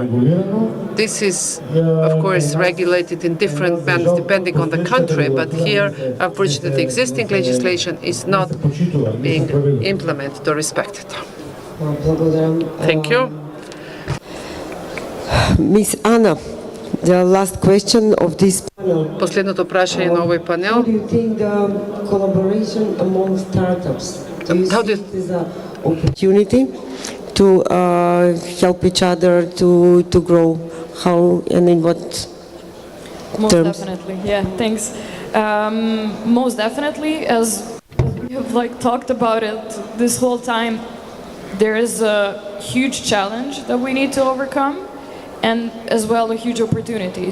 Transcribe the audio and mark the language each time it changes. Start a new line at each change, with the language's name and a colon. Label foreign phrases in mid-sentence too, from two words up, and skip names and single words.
English: This is, of course, regulated in different manners depending on the country, but here, unfortunately, the existing legislation is not being implemented or respected. Thank you. Miss Anna, the last question of this panel.
Macedonian: Последното прашање на овој панел.
English: How do you think the collaboration among startups? Do you see it as an opportunity to help each other to grow? How and in what Most definitely, yeah, thanks. Most definitely, as we have talked about it this whole time, there is a huge challenge that we need to overcome, and as well a huge opportunity.